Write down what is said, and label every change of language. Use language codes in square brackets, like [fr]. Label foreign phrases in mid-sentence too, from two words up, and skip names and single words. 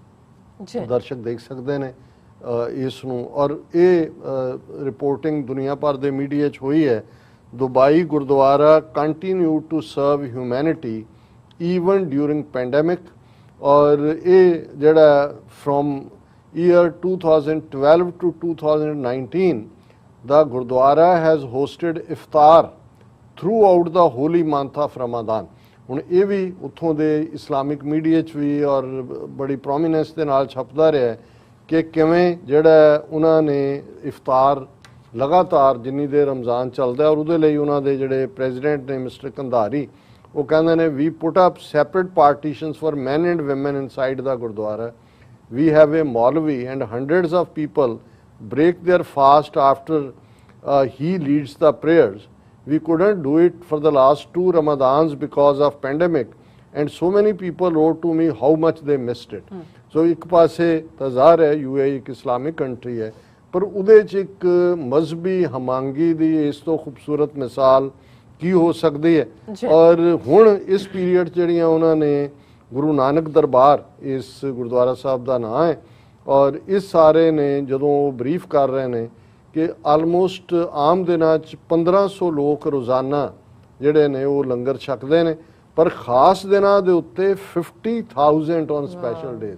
[pa] ਦਰਸ਼ਕ ਦੇਖ ਸਕਦੇ ਨੇ ਇਸ ਨੂੰ। ਔਰ ਇਹ ਰਿਪੋਰਟਿੰਗ ਦੁਨੀਆ ਭਰ ਦੇ ਮੀਡੀਆ 'ਚ ਹੋਈ ਹੈ। [en] Dubai Gurdwara continue to serve humanity even during pandemic. [pa] ਔਰ ਇਹ ਜਿਹੜਾ [en] from year 2012 to 2019 the Gurdwara has hosted iftar throughout the holy month of Ramadan। [pa] ਹੁਣ ਇਹ ਵੀ ਉੱਥੋਂ ਦੇ ਇਸਲਾਮਿਕ ਮੀਡੀਆ 'ਚ ਵੀ ਔਰ ਬੜੀ ਪ੍ਰੋਮੀਨੈਂਸ ਦੇ ਨਾਲ ਛਪਦਾ ਰਿਹਾ ਕਿ ਕਿਵੇਂ ਜਿਹੜਾ ਉਹਨਾਂ ਨੇ ਇਫਤਾਰ ਲਗਾਤਾਰ ਜਿੰਨੀ ਦੇਰ ਰਮਜ਼ਾਨ ਚੱਲਦਾ, ਔਰ ਉਹਦੇ ਲਈ ਉਹਨਾਂ ਦੇ ਜਿਹੜੇ ਪ੍ਰੈਜ਼ੀਡੈਂਟ ਨੇ ਮਿਸਟਰ ਕੰਧਾਰੀ, ਉਹ ਕਹਿੰਦੇ ਨੇ [en] we put up separate partitions for men and women inside the ਗੁਰਦੁਆਰਾ. We have a Maulvi and hundreds of people break their fast after he leads the prayers. We couldn't do it for the last 2 Ramadans because of pandemic, and so many people wrote to me how much they missed it. [pa] So ਇੱਕ ਪਾਸੇ ਤਾਂ ਜ਼ਾਹਰ ਹੈ UAE ਇੱਕ ਇਸਲਾਮਿਕ ਕੰਟਰੀ ਹੈ, ਪਰ ਉਹਦੇ 'ਚ ਇੱਕ ਮਜ਼ਹਬੀ ਹਮਾਂਗੀ ਦੀ ਇਸ ਤੋਂ ਖੂਬਸੂਰਤ ਮਿਸਾਲ ਕੀ ਹੋ ਸਕਦੀ ਹੈ। ਔਰ ਹੁਣ ਇਸ ਪੀਰੀਅਡ ਜਿਹੜੀਆਂ ਉਹਨਾਂ ਨੇ ਗੁਰੂ ਨਾਨਕ ਦਰਬਾਰ ਇਸ ਗੁਰਦੁਆਰਾ ਸਾਹਿਬ ਦਾ ਨਾਂ ਹੈ, ਔਰ ਇਸ ਸਾਰੇ ਨੇ ਜਦੋਂ ਬਰੀਫ ਕਰ ਰਹੇ ਨੇ ਕਿ ਆਲਮੋਸਟ ਆਮ ਦਿਨਾਂ 'ਚ 1500 ਲੋਕ ਰੋਜ਼ਾਨਾ ਜਿਹੜੇ ਨੇ ਉਹ ਲੰਗਰ ਛਕਦੇ ਨੇ, ਪਰ ਖਾਸ ਦਿਨਾਂ ਦੇ ਉੱਤੇ 50,000 [en] on special days.